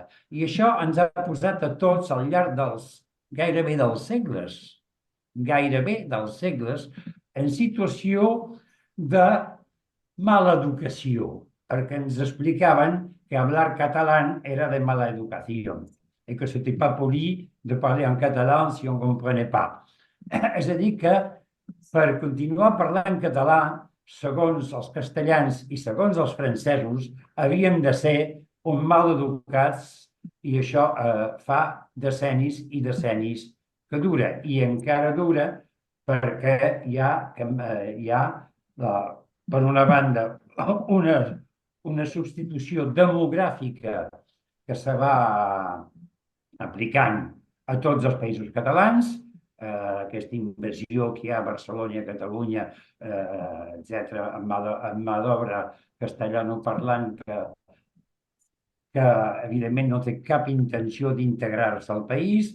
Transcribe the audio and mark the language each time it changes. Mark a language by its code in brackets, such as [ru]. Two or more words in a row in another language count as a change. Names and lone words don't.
[ca] I això ens ha posat a tots al llarg gairebé dels segles, en situació de mala educació, perquè ens explicaven que [es] hablar catalán [ca] era de mala educació i que [fr] c'était pas poli de parler en català si on ne comprenait pas. [ca] És a dir, que per continuar parlant català, segons els castellans i segons els francesos, havíem de ser un mal educats i això fa decennis i decennis que dura. I encara dura perquè hi ha per una banda, una substitució demogràfica que se va aplicant a tots els països catalans, aquesta invasió que hi ha a Barcelona, a Catalunya, etc., amb mà d'obra castellanoparlant que evidentment no té cap intenció d'integrar-se al país.